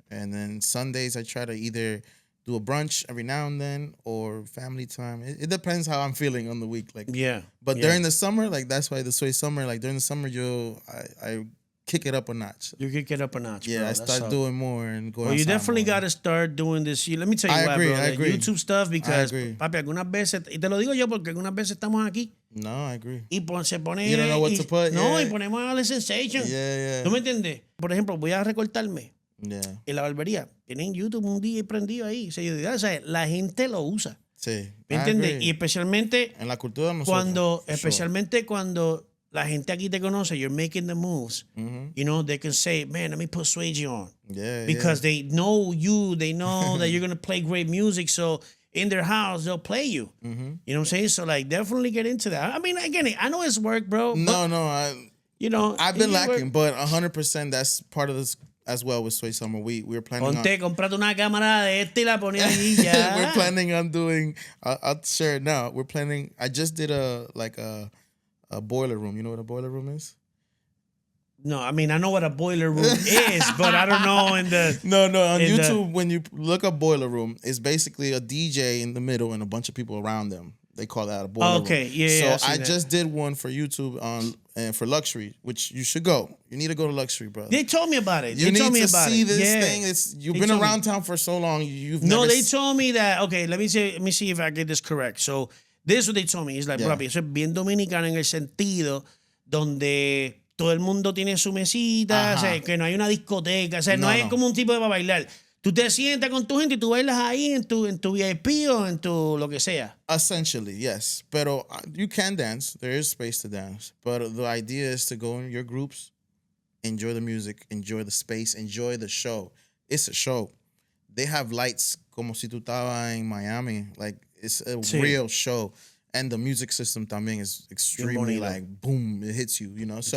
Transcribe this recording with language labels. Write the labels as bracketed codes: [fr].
[en] And then Sundays, I try to either do a brunch every now and then or family time. It depends how I'm feeling on the week. Like, But during the summer, like that's why the Sway Summer, like during the summer, I kick it up a notch. You kick it up a notch, bro. I start doing more and going. Well, you definitely got to start doing this. Let me tell you why, bro. I agree. YouTube stuff, because, [es] papi, algunas veces, y te lo digo yo porque algunas veces estamos aquí. [en] No, I agree. [es] Y se pone... [en] You don't know what to put. [es] No, y ponemos a la sensation. ¿Tú me entiendes? Por ejemplo, voy a recortarme. En la barbería. Tienen YouTube un día prendido ahí. O sea, la gente lo usa. Sí. ¿Me entiendes? Y especialmente... En la cultura de nosotros. Especialmente cuando... La gente aquí te conoce, [en] you're making the moves. You know, they can say, man, let me put Swayze on. Because they know you. They know that you're going to play great music. So in their house, they'll play you. You know what I'm saying? So, like, definitely get into that. I mean, again, I know it's work, bro. No, I've been lacking, but 100% that's part of this as well with Sway Summer. We're planning [es] comprate una cámara de y la pones allí ya. [en] We're planning on doing, I'll share it now. I just did a boiler room. You know what a boiler room is? No, I mean, I know what a boiler room is, but I don't know No, on YouTube, when you look up boiler room, it's basically a DJ in the middle and a bunch of people around them. They call that a boiler room. Okay, yeah. So I just did one for YouTube and for Luxury, which you should go. You need to go to Luxury, brother. They told me about it. You need to see this thing. You've been around town for so long. They told me that. Okay, let me see if I get this correct. So this is what they told me. [es] It's like, papi, eso es bien dominicano en el sentido donde todo el mundo tiene su mesita, o sea, que no hay una discoteca, o sea, no hay como un tipo de para bailar. Tú te sientas con tu gente y tú bailas ahí en tu VIP o en tu lo que sea. [en] Essentially, yes. Pero you can dance. There is space to dance. But the idea is to go in your groups, enjoy the music, enjoy the space, enjoy the show. It's a show. They have lights [es] como si tú estabas en Miami. [en] Like, it's a real show. and the music system también is extremely like boom, it hits you, you know. So